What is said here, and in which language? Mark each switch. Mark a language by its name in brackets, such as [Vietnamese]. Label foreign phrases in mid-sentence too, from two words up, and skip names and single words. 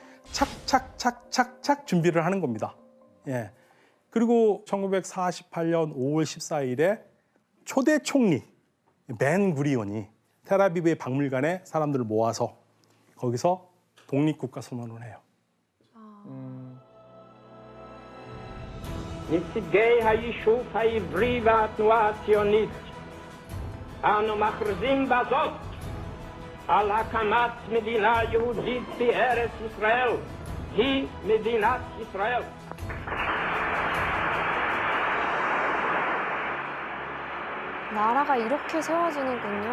[Korean] 착착착착착 준비를 하는 겁니다. 예. 그리고 1948년 5월 14일에 초대 총리 벤 구리온이 텔아비브의 박물관에 사람들을 모아서 거기서 독립국가 선언을 해요. [Hebrew] נציגי היישוב העברי והתנועה הציונית, אנו מכריזים בזאת על הקמת מדינה יהודית בארץ ישראל, היא מדינת ישראל. [Korean] 나라가 이렇게 세워지는군요.